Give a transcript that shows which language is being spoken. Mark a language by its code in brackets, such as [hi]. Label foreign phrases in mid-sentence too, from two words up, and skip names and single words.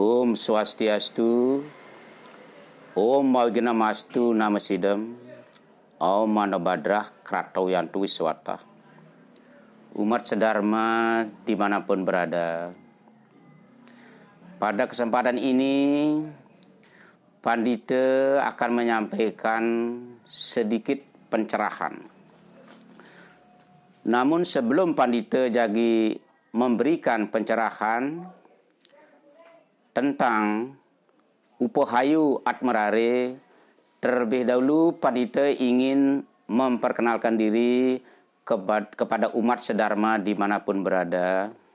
[sa] Om Swastiastu, Om Magnamastu Namasidam, Om Manobadrah Kratau Yantu Wiswata. [id] Umat sedharma dimanapun berada, pada kesempatan ini Pandita akan menyampaikan sedikit pencerahan. Namun sebelum Pandita jadi memberikan pencerahan tentang Upohayu Atmerare, terlebih dahulu Pandita ingin memperkenalkan diri kepada umat sedharma dimanapun berada.